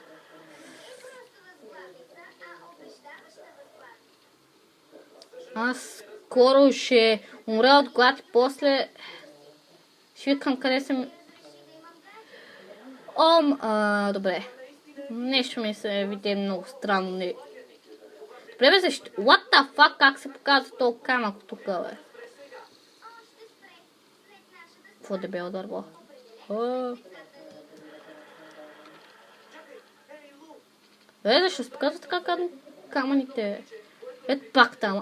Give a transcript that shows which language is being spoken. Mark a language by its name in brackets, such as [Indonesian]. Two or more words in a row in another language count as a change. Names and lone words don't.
[Bulgarian] Аз скоро ще умра от глад и после ще викам къде съм. Добре. Нещо ми се види много странно. Добре, бе, защо? [English] What the fuck? [Bulgarian] Как се показва толкова камък тук, бе? Какво дебело дърво? Защо се показва така камъните? Ето пак там.